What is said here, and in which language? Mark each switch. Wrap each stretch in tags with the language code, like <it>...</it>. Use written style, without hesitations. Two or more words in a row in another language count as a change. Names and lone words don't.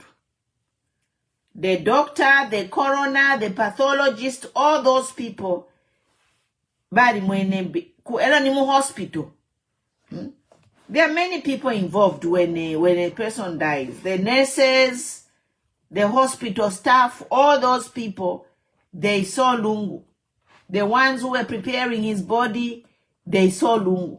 <en>The doctor, the coroner, the pathologist, all those people,</en> <bem>bali mwene kuela ni mu hospital.</bem> <en>There are many people involved when a person dies. The nurses, the hospital staff, all those people, they saw Lungu. The ones who were preparing his body, they saw Lungu.</en>